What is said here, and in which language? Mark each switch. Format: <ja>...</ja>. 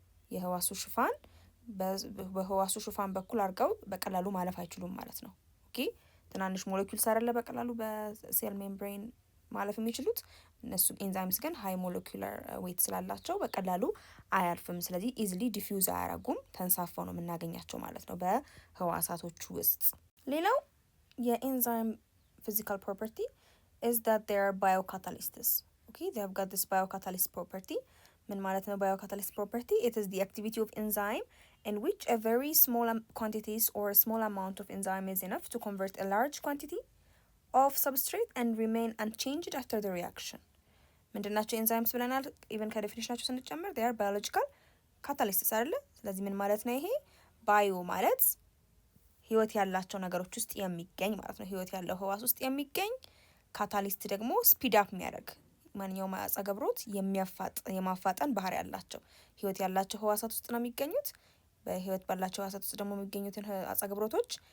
<am>የህዋሱ ሽፋን በህዋሱ ሽፋን በኩል አድርገው በቀላሉ ማለፍ አይችሉም ማለት ነው። ኦኬ ትናንሽ ሞለኪውልስ አይደለ በቀላሉ በሴል ሜምብሬን ማለፍ የሚችሉት እነሱ ኤንዛይምስ ግን ሃይ ሞለኪውላር ዌት ስላላቸው በቀላሉ አያልፍም። ስለዚህ ኢዝሊ ዲፊውዝ አያረጉም፣ ተንሳፈው ነው የምናገኛቸው ማለት ነው በህዋሳቶቹ ውስጥ። ሌላው የኤንዛይም</am> <en>physical property is that they are biocatalysts. Okay, they have got this biocatalyst property.</en> <am>ምን ማለት ነው biocatalyst property?</am> <en>It is the activity of enzyme in which a very small quantities or a small amount of enzyme is enough to convert a large quantity of substrate and remain unchanged after the reaction.</en> <am>ምንድናቸው ኤንዛይምስ ብለናል? ኢቨን ከዴፊኒሽናቸው ስንጨምር</am> <en>they are biological catalysts</en> <am>አይደለ? ስለዚህ ምን ማለት ነው ይሄ? ባዮ ማለት ህይወት ያላቸው ነገሮች ውስጥ የሚገኝ ማለት ነው። ህይወት ያለው ህዋስ ውስጥ የሚገኝ ካታሊስት ደግሞ ስፒድ አፕ የሚያደርግ ማንኛውም አጸገብሮት የማፋጠን ባህሪ ያላቸው ህይወት ያላቸው ህዋሳት ውስጥ ነው የሚገኙት። በህይወት ባላቸው ህዋሳት ውስጥ ደግሞ የሚገኙትን አጸገብሮቶች</am>